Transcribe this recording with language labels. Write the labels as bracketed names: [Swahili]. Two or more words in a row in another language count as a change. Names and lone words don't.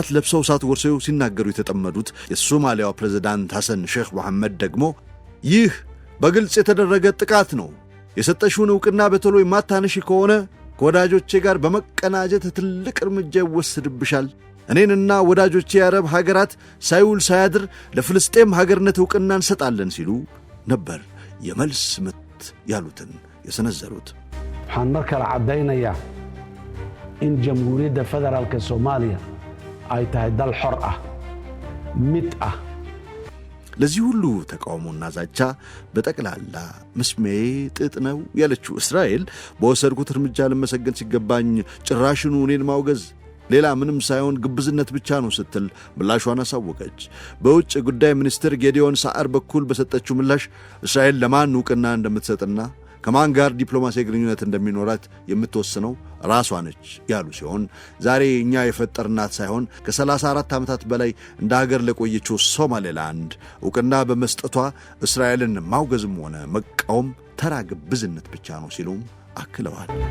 [Amharic] ለብሰው እሳት ጎርሰው ሲናገሩ የተጠመዱት የሶማሊያው ፕሬዝዳንት ሐሰን ሼክ መሐመድ ደግሞ ይህ በግልጽ የተደረገ ጥቃት ነው፣ የሰጠሽውን ዕውቅና በቶሎ የማታነሺ ከሆነ ከወዳጆቼ ጋር በመቀናጀት ትልቅ እርምጃ ይወሰድብሻል፣ እኔንና ወዳጆቼ የአረብ ሀገራት ሳይውል ሳያድር ለፍልስጤም ሀገርነት ዕውቅና እንሰጣለን ሲሉ ነበር የመልስ ምት ያሉትን የሰነዘሩት። [Somali] waxaan markale cadaynayaa in jamhuuriyadda federaalka Soomaaliya ay tahay dal xor ah mid ah [Amharic] ለዚህ ሁሉ ተቃውሞና ዛቻ በጠቅላላ መስሜ ጥጥ ነው ያለችው እስራኤል በወሰድኩት እርምጃ ለመሰገን ሲገባኝ ጭራሽኑ እኔን ማውገዝ ሌላ ምንም ሳይሆን ግብዝነት ብቻ ነው ስትል ምላሿን አሳወቀች። በውጭ ጉዳይ ሚኒስትር ጌዲዮን ሳዓር በኩል በሰጠችው ምላሽ እስራኤል ለማን ዕውቅና እንደምትሰጥና ከማን ጋር ዲፕሎማሲያዊ ግንኙነት እንደሚኖራት የምትወስነው ራሷ ነች ያሉ ሲሆን ዛሬ እኛ የፈጠርናት ሳይሆን ከ34 ዓመታት በላይ እንደ ሀገር ለቆየችው ሶማሌላንድ ዕውቅና በመስጠቷ እስራኤልን ማውገዝም ሆነ መቃወም ተራ ግብዝነት ብቻ ነው ሲሉም አክለዋል።